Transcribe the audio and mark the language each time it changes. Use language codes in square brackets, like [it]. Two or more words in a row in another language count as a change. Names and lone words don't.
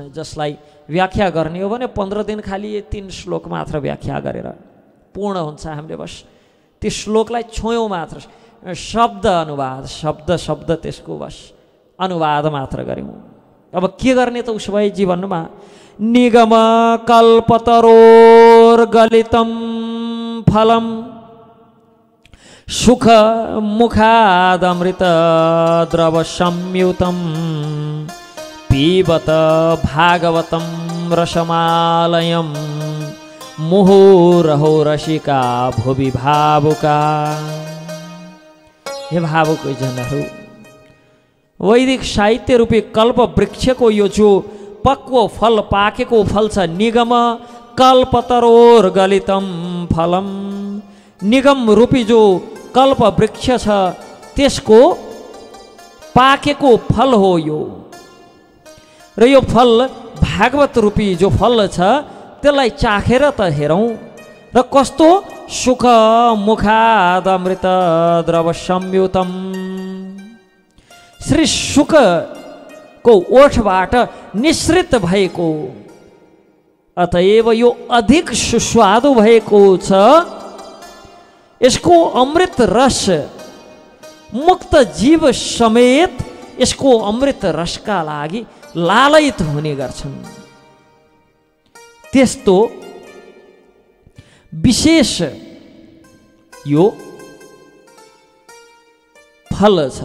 [ne] जसलाई व्याख्या गर्ने हो भने 15 दिन खालि यो 3 श्लोक मात्र व्याख्या गरेर पूर्ण हुन्छ। हामीले बस त्यो श्लोकलाई छोयौँ मात्र, शब्द अनुवाद शब्द शब्द त्यसको बस अनुवाद मात्र गऱ्यौँ। अब के गर्ने त उसो भए जीवनमा? [sa] निगम कल्पतरोर्गलितं फलम सुख मुखादमृत द्रव संयुतं पीबत भागवतं रसमालयं मुहुरहो रसिका भुवि भावुका। [ne] हे भावुक जनहरू, वैदिक साहित्य रूपी कल्प वृक्षको यो जो पक्व फल पाकेको फल छ, [sa] निगम कल्पतरोर्गलितं फलम, [ne] निगम रूपी जो कल्प वृक्ष छ त्यसको पाकेको फल हो यो। र यो फल भागवत रूपी जो फल छ त्यसलाई चाखेर त हेरौँ र कस्तो [sa] सुख मुखादमृत द्रव संयुतम, [ne] श्री शुकको ओठबाट निश्रित भएको, अतएव यो अधिक सुस्वादु भएको छ। यसको अमृत रस मुक्त जीव समेत यसको अमृत रसका लागि लालयित हुने गर्छन्। त्यस्तो विशेष यो फल छ।